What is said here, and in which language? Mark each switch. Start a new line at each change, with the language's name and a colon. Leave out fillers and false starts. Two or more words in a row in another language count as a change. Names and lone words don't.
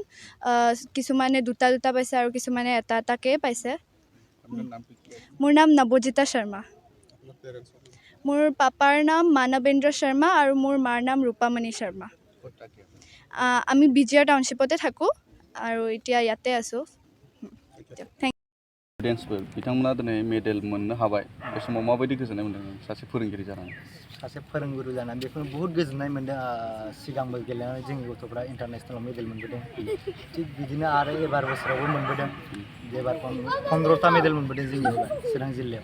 Assamese: কিছুমানে 2টা পাইছে আৰু কিছুমানে 1-এটাকৈ পাইছে। মোৰ নাম নৱজিতা শৰ্মা। মোৰ পাপাৰ নাম মানৱেন্দ্ৰ শৰ্মা আৰু মোৰ মাৰ নাম ৰূপামণি শৰ্মা। আমি বিজয়া টাউনশ্বিপতে থাকোঁ আৰু এতিয়া ইয়াতে আছোঁ।
Bodo: बिथांमोना दिनै मेडेल मोननो हाबाय, बे समाव माबायदि गोजोननाय मोन्दों सासे फोरोंगिरि जानानै? सासे फोरोंगुरु जानानै बेखौनो बहुत गोजोननाय मोन्दों सिगांबो गेलेनानै जोंनि गथ'फ्रा इन्टारनेसनेलाव मेडेल मोनबोदों थिग बिदिनो आरो एबार बोसोरावबो मोनबोदों एबार 15टा मेडेल मोनबोदों जोंनि चिरां जिल्लायाव